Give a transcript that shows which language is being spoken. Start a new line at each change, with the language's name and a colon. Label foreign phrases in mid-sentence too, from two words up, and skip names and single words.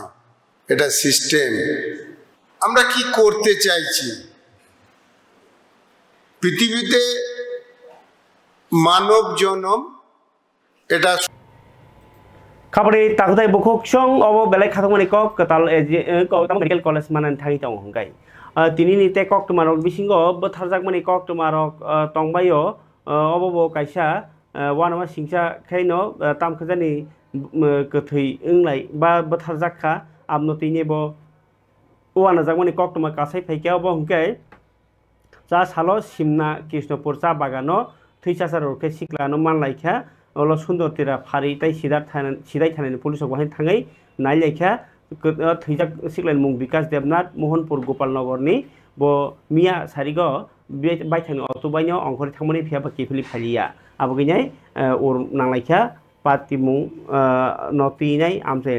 Bangla: এটা সিস্টেম। আমরা কি করতে চাইছি? পৃথিবীতে মানব জনম এটা
Kok Borok: খাবারে তাকদাই বখকসং অব বেলাই খাতমানি কক কাতাল
English: medical college
Kok Borok: মানান থাকি তং হংগাই তিনি নিতে কক তুমারক বিসিঙ্গ বথারজাক মানি কক তুমারক tongbayo অবব কাইসা ওয়ানমা সিংসা খাইনো তামখাজানি গথৈ ওংলাই বা বথারজাকখা আমনতিনেবো ওয়ানা জাকমানি কক তুমা কাসাই ফাইকা অব হংগাই
Bodo: जा सालो सिमना कृष्णपुर चा बागानो थैसासार रखे सिक्लानो मानलाइखा अल सुंदर तीरा फारि ताई सिदाय थानायनि पुलिस बहाय थाङै नायलाइखा थैजाक सिक्लानि मुं विकास देबनाथ मोहनपुर गोपालनगरनि ब मिया सारिगो बायथांनि अटुबायनो अंखरि थांमनि फियाबा केफिलि फालिया आबगैनाय अर नांलाइखा पार्टी मुं नतिनाय आमसाय